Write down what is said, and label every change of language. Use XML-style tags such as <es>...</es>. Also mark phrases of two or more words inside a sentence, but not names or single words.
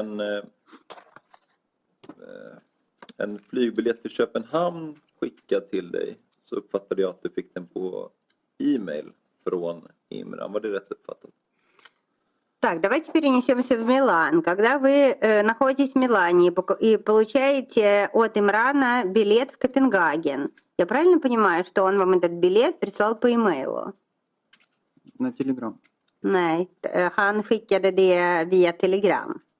<sv>en flygbiljett till Köpenhamn skickad till dig, så uppfattade jag att du fick den på e-mail från Imran. Var det rätt uppfattat?</sv> <ru>Так, давайте перенесемся в Милан. Когда вы находитесь в Милане и получаете от Имрана билет в Копенгаген, я правильно понимаю, что он вам этот билет прислал по имейлу? На Telegram.</ru> <sv>Nej, han skickade det via telegram.</sv>